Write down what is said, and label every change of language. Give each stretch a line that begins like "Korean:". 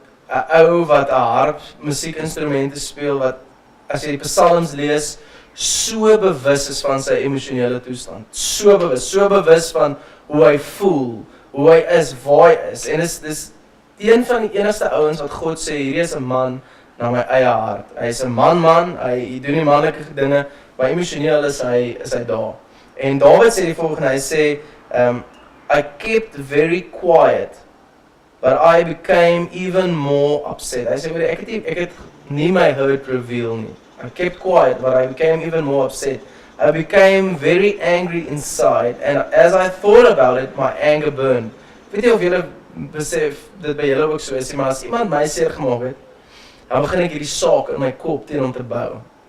Afrikaans: 'n ou wat 'n harp musiekinstrumente speel wat as jy die psalms lees so bewus is van sy emosionele toestand. So bewus van hoe hy voel, hoe hy is, waar hy is. En dis een van die enigste ouens wat God sê, hierdie is 'n man na my eie hart. Hy is 'n man, hy doen nie manlike dinge, maar emosioneel is hy daar. En Dawid sê die volgende, hy sê,
English: I kept very quiet, but I became even more upset.
Afrikaans: Hy sê, ek het nie my
English: hurt reveal
Afrikaans: nie.
English: I kept quiet, but I became even more upset. I became very angry inside, and as I thought about it, my anger burned.
Afrikaans: Weet jy of julle besef, dit by julle ook so is, maar as iemand my seer gemaak het, dan begin ek hierdie saak in my kop teen hom te bou.